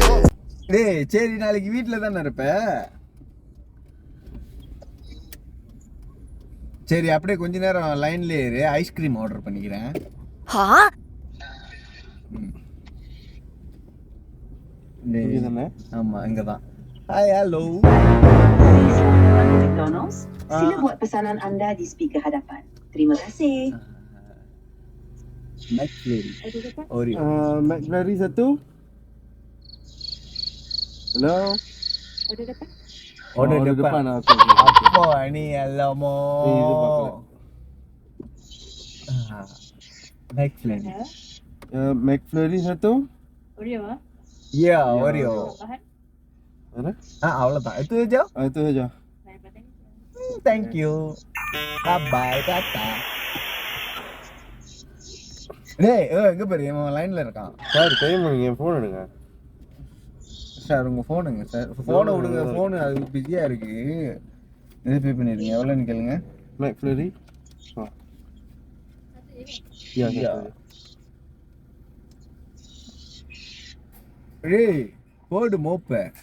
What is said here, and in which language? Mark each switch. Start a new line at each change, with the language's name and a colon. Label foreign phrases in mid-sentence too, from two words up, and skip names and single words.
Tamil: டேய் சரி, நாளைக்கு வீட்டுல தானே இருப்ப? சரி அப்படியே கொஞ்ச நேரம் லைன்ல இரு,
English: ice cream order
Tamil: பண்ணிக்கிறேன். ஆமா இங்கதான்.
English: hi hello.
Malay: McDonald's, sila buat pesanan anda di speaker hadapan. Terima kasih. McFlurry. Oreo. McFlurry satu. Hello. Order depan. Apa ni alamak. McFlurry. McFlurry satu. Oreo ah? Ya, Oreo. Mana? அவ்வளோதான். Itu aja. Itu aja.
English: Thank you. Bye bye, tata.
Tamil: டேய் எங்க பாரு, இவன் லைன்ல இருக்கான். சார் டைம் பண்ணுங்க, ஃபோன் எடுங்க. சார் உங்க ஃபோனுங்க சார். ஃபோனை விடுங்க, ஃபோன் அது பிஸியா இருக்கு. இது பே பண்ணிருங்க. எவ்வளோன்னு கேளுங்க. McFlurry. யா. டேய் போடு மோப்ப.